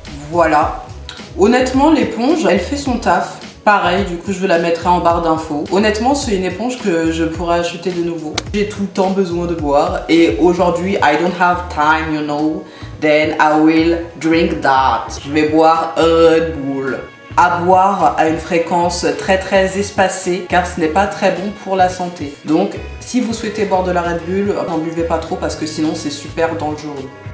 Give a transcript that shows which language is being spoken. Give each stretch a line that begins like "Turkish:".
French: Voilà. Honnêtement, l'éponge, elle fait son taf. Pareil, du coup, je vais la mettre en barre d'infos. Honnêtement, c'est une éponge que je pourrais acheter de nouveau. J'ai tout le temps besoin de boire.
English: Et aujourd'hui, I don't have time, you know. Then I will drink that.
French: Je vais boire un Red Bull. À boire à une fréquence très espacée, car ce n'est pas très bon pour la santé. Donc, si vous souhaitez boire de la Red Bull, n'en buvez pas trop parce que sinon, c'est super dangereux.